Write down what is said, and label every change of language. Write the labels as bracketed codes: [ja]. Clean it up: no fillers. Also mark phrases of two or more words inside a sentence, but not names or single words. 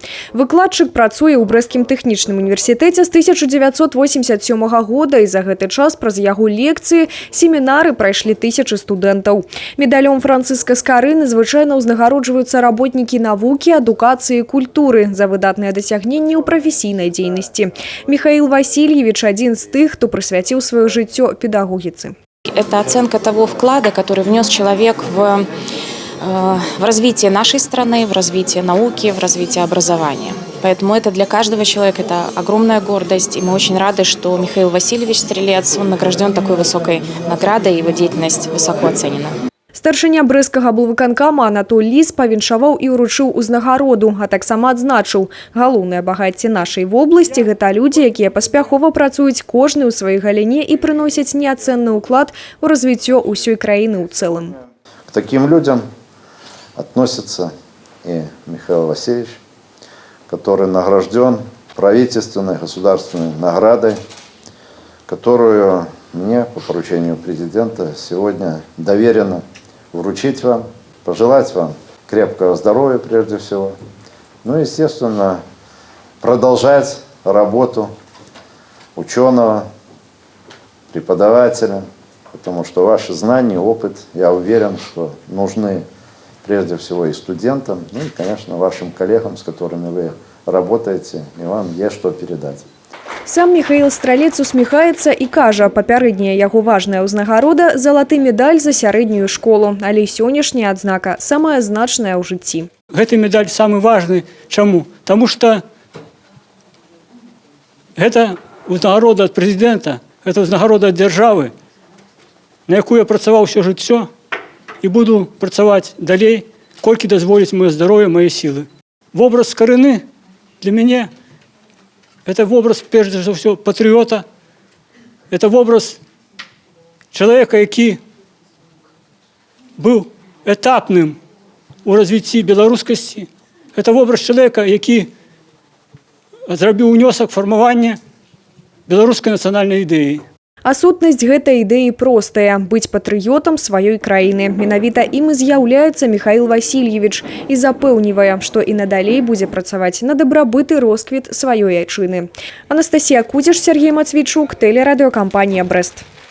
[be] Выкладчык працуе ў Брэсцкім тэхнічным універсітэце з 1987 года, і за гэты час праз яго лекцыі, семінары прайшлі тысячы студэнтаў. Медалём Францыска Скарыны звычайна ўзнагароджваюцца работнікі навукі, адукацыі і культуры за выдатныя дасягненні ў прафесійнай дзейнасці. Михаил Васильевич адзін з тых, хто прысвяціў сваё жыццё педагогицы. [ru] Это оценка того вклада, который внес человек в развитие нашей страны, в развитие науки, в развитие образования. Поэтому это для каждого человека это огромная гордость. И мы очень рады, что Михаил Васильевич Стрелец, он награжден такой высокой наградой, и его деятельность высоко оценена. [be] Старшыня брэсцкага аблвыканкама Анатоль Ліс павіншаваў і ўручыў узнагароду, а таксама адзначыў, галоўнае багацце нашай вобласці – гэта людзі, якія паспяхова працуюць кожны ў сваёй галіне і прыносяць неацэнны ўклад у развіццё ўсёй краіны ў цэлым. [ru] К таким людям относится и Михаил Васильевич, который награжден правительственной государственной наградой, которую мне по поручению президента сегодня доверено вручить вам, пожелать вам крепкого здоровья прежде всего, ну и, естественно, продолжать работу ученого, преподавателя, потому что ваши знания, опыт, я уверен, что нужны прежде всего и студентам, ну и, конечно, вашим коллегам, с которыми вы работаете, и вам есть что передать. [be] Сам Михаил Стралец усміхаецца і кажа, папярэдняя яго важная ўзнагарода – залаты медаль за сярэднюю школу, але сённяшняя адзнака самая значная ў жыцці. Гэты медаль самы важны. Чаму? Таму што гэта ўзнагарода ад прэзідэнта, гэта ўзнагарода ад дзяржавы, на якую я працаваў усё жыццё і буду працаваць далей, колькі дазволіць маё здароўе, мае сілы. Вобраз Скарыны для мяне – [ru] это образ, прежде всего, патриота. Это образ человека, который был этапным у развития белорусскости. Это образ человека, который сделал внесок в формирование белорусской национальной идеи. [be] А сутнасць гэтай ідэі простая – быць патрыётам сваёй краіны. Менавіта ім і з'яўляецца Михаил Васильевич і запэўнівае, што і надалей будзе працаваць на дабрабыт і росквіт сваёй айчыны. Анастасія Кузіш, Сергей Мацвейчук, тэлерадыёкампанія «Брэст».